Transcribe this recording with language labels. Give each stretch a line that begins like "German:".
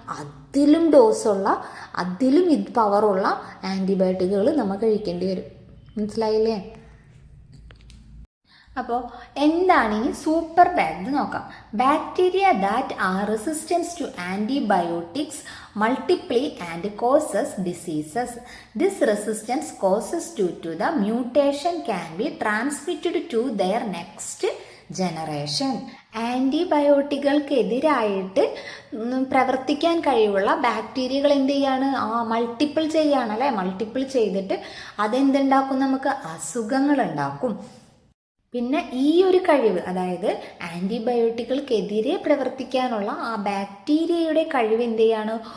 Malayalam: അതിലും ഡോസുള്ള, അതിലും പവറുള്ള ആൻറ്റിബയോട്ടിക്കുകൾ നമ്മൾ കഴിക്കേണ്ടി വരും. മനസ്സിലായില്ലേ? അപ്പോൾ എന്താണ് ഈ സൂപ്പർ ബാഗ് നോക്കാം.
English: Bacteria that are resistance to antibiotics multiply and causes diseases. This resistance causes due to the mutation can be transmitted to their next generation.
Malayalam: ആൻറ്റിബയോട്ടിക്കുകൾക്കെതിരായിട്ട് പ്രവർത്തിക്കാൻ കഴിവുള്ള ബാക്ടീരിയകൾ എന്ത് ചെയ്യാണ്? മൾട്ടിപ്പിൾ ചെയ്യാണ് അല്ലേ. മൾട്ടിപ്പിൾ ചെയ്തിട്ട് അതെന്തുണ്ടാക്കും? നമുക്ക് അസുഖങ്ങൾ ഉണ്ടാക്കും. പിന്നെ ഈ ഒരു കഴിവ്, അതായത് ആൻറ്റിബയോട്ടിക്കുകൾക്കെതിരെ പ്രവർത്തിക്കാനുള്ള ആ ബാക്ടീരിയയുടെ കഴിവ് എന്ത് ചെയ്യാണ്?